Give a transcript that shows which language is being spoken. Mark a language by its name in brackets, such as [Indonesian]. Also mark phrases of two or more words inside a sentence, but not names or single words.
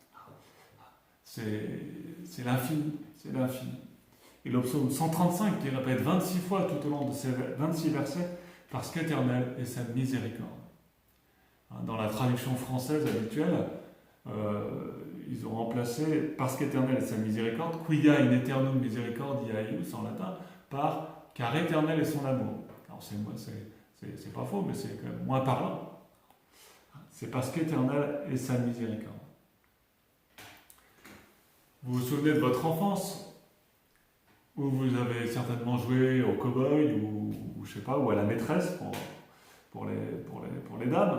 [French] C'est l'infini, c'est l'infini. Et le psaume 135 qui répète 26 fois tout au long de ces 26 versets, parce qu'éternel est sa miséricorde. Dans la traduction française habituelle, ils ont remplacé parce qu'éternel est sa miséricorde, [Latin] quia in aeternum misericordia eius [French] en latin, par car éternel est son amour. Alors c'est pas faux, mais c'est quand même moins parlant. C'est parce qu'éternel est sa miséricorde. Vous vous souvenez de votre enfance, où vous avez certainement joué au cow-boy ou je sais pas, ou à la maîtresse pour les dames.